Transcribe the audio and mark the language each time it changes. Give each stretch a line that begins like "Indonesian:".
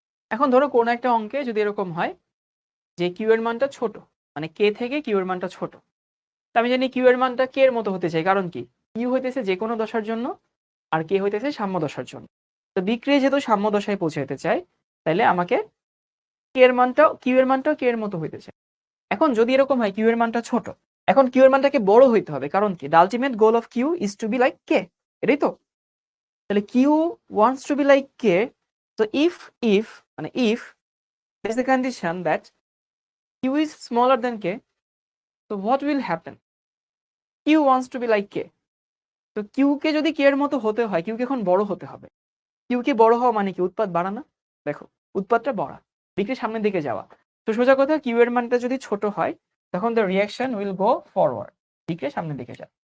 Bangla: এখন ধরো কোন একটা অঙ্কে যদি এরকম হয় যে কিউ এর মানটা ছোট, মানে কে থেকে কিউ এর মানটা ছোট, তা আমি জানি কিউ এর মানটা কে এর মতো হতে চাই, কারণ কি কিউ হইতেছে যে কোনো দশার জন্য আর কে হইতেছে সাম্য দশার জন্য। তো বিক্রিয়া যেহেতু সাম্য দশায় পৌঁছাইতে চায়, তাহলে আমাকে কিউ এর মানটাও কে এর মতো হইতে চায়। এখন যদি এরকম হয় কিউ এর মানটা ছোট, এখন কিউ এর মানটাকে বড় হইতে হবে, কারণ কি
English: the ultimate goal of Q is to be like K,
Bangla: এটাই তো।
English: তাহলে Q wants to be like K, তো if মানে if there's a condition that q is smaller than k, so what will happen? q wants to be like k,
Bangla: তো Q কে যদি কে এর মতো হতে হয়, কিউ কে এখন বড় হতে হবে। কিউ কে বড় হওয়া মানে কি? উৎপাদ বাড়ানো। দেখো উৎপাদটা বাড়া, বিক্রির সামনের দিকে যাওয়া। তো সোজা কথা, কিউ এর মানটা যদি ছোট হয় তখন
English: the reaction will go forward,
Bangla: বিক্রির সামনের দিকে যায়।